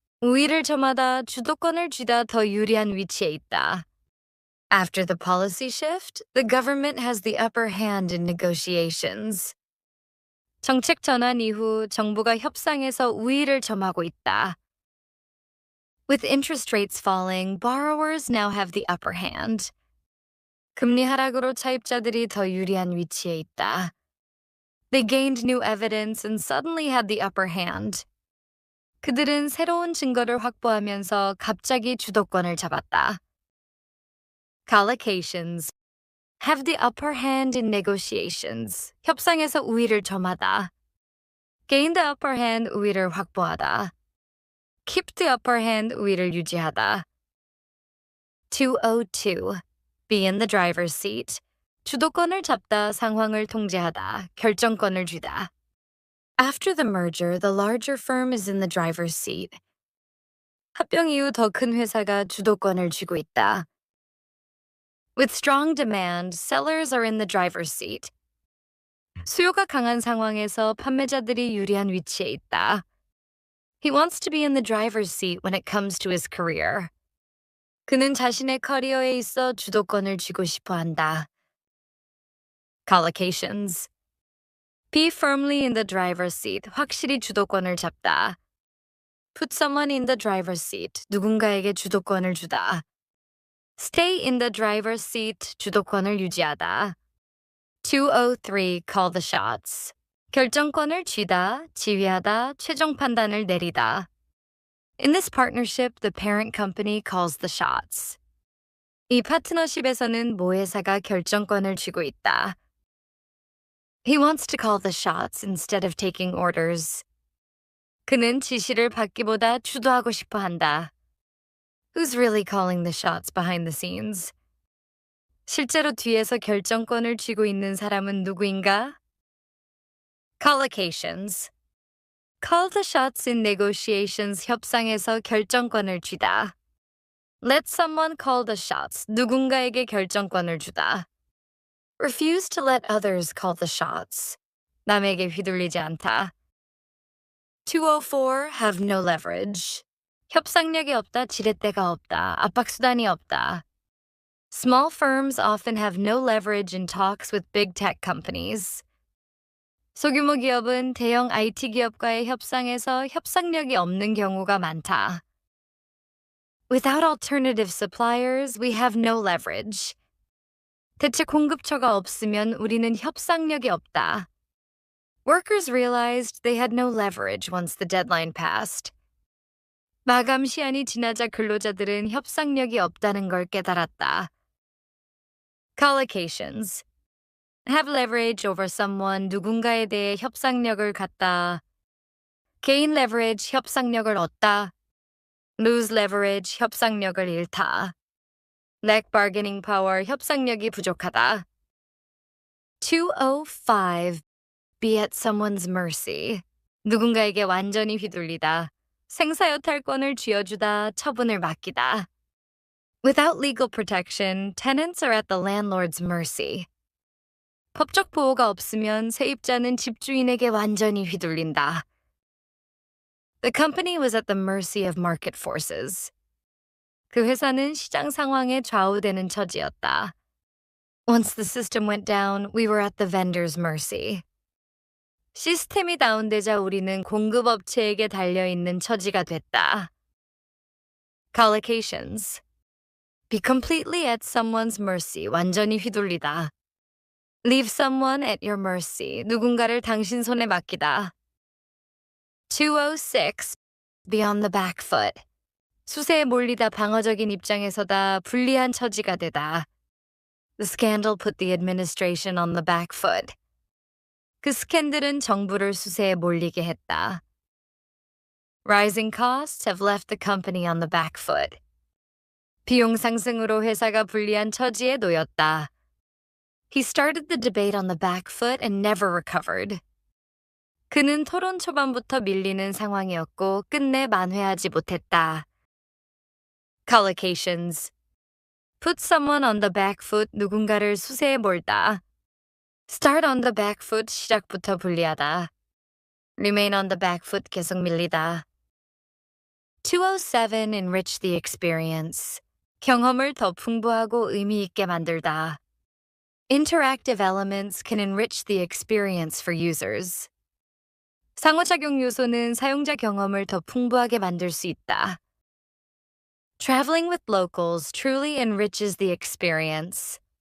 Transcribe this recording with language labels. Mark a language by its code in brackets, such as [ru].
[ko] 우위를 점하다, 주도권을 쥐다 더 유리한 위치에 있다. [en] After the policy shift, the government has the upper hand in negotiations. [ko] 정책 전환 이후 정부가 협상에서 우위를 점하고 있다. [en] With interest rates falling, borrowers now have the upper hand. [ko] 금리 하락으로 차입자들이 더 유리한 위치에 있다. [en] They gained new evidence and suddenly had the upper hand. [ko] 그들은 새로운 증거를 확보하면서 갑자기 주도권을 잡았다. [en] Collocations have the upper hand in negotiations. [ko] 협상에서 우위를 점하다. [en] Gain the upper hand, [ko] 우위를 확보하다. [en] Keep the upper hand, [ko] 우위를 유지하다. [en] 202. Be in the driver's seat. [ko] 주도권을 잡다, 상황을 통제하다, 결정권을 쥐다. [en] After the merger, the larger firm is in the driver's seat. [ko] 합병 이후 더 큰 회사가 주도권을 쥐고 있다. [en] With strong demand, sellers are in the driver's seat. [ko] 수요가 강한 상황에서 판매자들이 유리한 위치에 있다. [en] He wants to be in the driver's seat when it comes to his career. [ko] 그는 자신의 커리어에 있어 주도권을 쥐고 싶어 한다. [en] Collocations. Be firmly in the driver's seat. [ko] 확실히 주도권을 잡다. [en] Put someone in the driver's seat. [ko] 누군가에게 주도권을 주다. [en] Stay in the driver's seat. [ko] 주도권을 유지하다. 203. [en] Call the shots. [ko] 결정권을 쥐다, 지휘하다, 최종 판단을 내리다. [en] In this partnership, the parent company calls the shots. [ko] 이 파트너십에서는 모회사가 결정권을 쥐고 있다. [en] He wants to call the shots instead of taking orders. [ko] 그는 지시를 받기보다 주도하고 싶어 한다. [en] Who's really calling the shots behind the scenes? [ko] 실제로 뒤에서 결정권을 쥐고 있는 사람은 누구인가? [en] Collocations. Call the shots in negotiations. [ko] 협상에서 결정권을 쥐다. [en] Let someone call the shots. [ko] 누군가에게 결정권을 주다. [en] Refuse to let others call the shots. [ko] 남에게 휘둘리지 않다. 204. [en] Have no leverage. [ko] 협상력이 없다, 지렛대가 없다, 압박수단이 없다. [en] Small firms often have no leverage in talks with big tech companies. [ko] 소규모 기업은 대형 IT 기업과의 협상에서 협상력이 없는 경우가 많다. [en] Without alternative suppliers, we have no leverage. [ko] 대체 공급처가 없으면 우리는 협상력이 없다. [en] Workers realized they had no leverage once the deadline passed. [ko] 마감 시한이 지나자 근로자들은 협상력이 없다는 걸 깨달았다. [en] Collocations. Have leverage over someone. [ko] 누군가에 대해 협상력을 갖다. [en] Gain leverage. [ko] 협상력을 얻다. [en] Lose leverage. [ko] 협상력을 잃다. [en] Lack bargaining power. [ko] 협상력이 부족하다. 205. [en] Be at someone's mercy. [ko] 누군가에게 완전히 휘둘리다. 생사여탈권을 쥐어주다, 처분을 맡기다. [en] Without legal protection, tenants are at the landlord's mercy. [ko] 법적 보호가 없으면 세입자는 집주인에게 완전히 휘둘린다. [en] The company was at the mercy of market forces. [ko] 그 회사는 시장 상황에 좌우되는 처지였다. [en] Once the system went down, we were at the vendor's mercy. [ko] 시스템이 다운되자 우리는 공급업체에게 달려있는 처지가 됐다. [en] Collocations. Be completely at someone's mercy. [ko] 완전히 휘둘리다. [en] Leave someone at your mercy. [ko] 누군가를 당신 손에 맡기다. [en] 206. Be on the back foot. [ko] 수세에 몰리다, 방어적인 입장에 서다, 불리한 처지가 되다. [en] The scandal put the administration on the back foot. [ko] 그 스캔들은 정부를 수세에 몰리게 했다. [en] Rising costs have left the company on the back foot. [ko] 비용 상승으로 회사가 불리한 처지에 놓였다. [en] He started the debate on the back foot and never recovered. [ko] 그는 토론 초반부터 밀리는 상황이었고 끝내 만회하지 못했다. [en] Collocations. Put someone on the back foot. [ko] 누군가를 수세에 몰다. [en] Start on the back foot. [ko] 시작부터 불리하다. [en] Remain on the back foot [ko] 계속 밀리다. [en] 207 enrich the experience. [ko] 경험을 더 풍부하고 의미 있게 만들다. [en] Interactive elements can enrich the experience for users. [ko] 상호작용 요소는 사용자 경험을 더 풍부하게 만들 수 있다. [en] Traveling with locals truly enriches the experience.